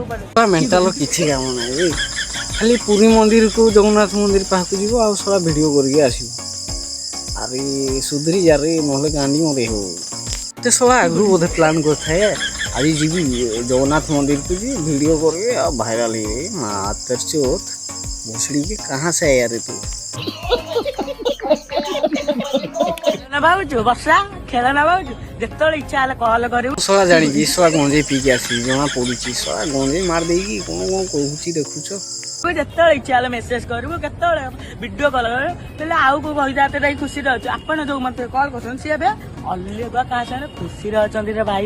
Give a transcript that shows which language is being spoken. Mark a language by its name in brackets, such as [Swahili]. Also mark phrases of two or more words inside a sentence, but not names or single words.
[Odia] ମେଣ୍ଟାଲ କିଛି କାମ ନାହିଁ ଖାଲି ପୁରୀ ମନ୍ଦିରକୁ ଜଗନ୍ନାଥ ମନ୍ଦିର ପାଖକୁ ଯିବ ଆଉ ଶଳା ଭିଡ଼ିଓ କରିକି ଆସିବ ଆରେ ସୁଧୁରି ଯାରେ ନହେଲେ ଗାଣ୍ଡି ମରେ ହଉ ଏତେ ଶଳା ଆଗରୁ ବୋଧେ ପ୍ଲାନ୍ କରିଥାଏ ଆଜି ଯିବି ଜଗନ୍ନାଥ ମନ୍ଦିରକୁ ଯିବି ଭିଡ଼ିଓ କରିବି ଆଉ ଭାଇରାଲ ହେଇବେ ମାତର ଚୋት [Hindi] भोसड़ी के कहाँ से आया रे तू [Odia] ନା ଭାବୁଛୁ ବର୍ଷା ଖେଳ ନା ଭାବୁଛୁ ଯେତେବେଳେ ଇଚ୍ଛା ହେଲେ କଲ୍ କରିବୁ ଶଳା ଜାଣିଛି ଶଳା ଗଞ୍ଜେଇ ପିଇକି ଆସିବି ଜଣା ପଡୁଛି ଶଳା ଗଞ୍ଜେଇ ମାରି ଦେଇକି କ'ଣ କ'ଣ କହୁଛି ଦେଖୁଛ ଯେତେବେଳେ ଇଚ୍ଛା ହେଲେ ମେସେଜ କରିବୁ କେତେବେଳେ ଭିଡ଼ିଓ କଲ୍ କରିବୁ ହେଲେ ଆଉ କୋଉ କହିଥାତେ ଯାଇ ଖୁସିରେ ଅଛୁ ଆପଣ ଯୋଉ ମତେ କଲ୍ କରୁଛନ୍ତି ସିଏ ଏବେ ଅଲଗା କାହା ସାଙ୍ଗରେ ଖୁସିରେ ଅଛନ୍ତି ରେ ଭାଇ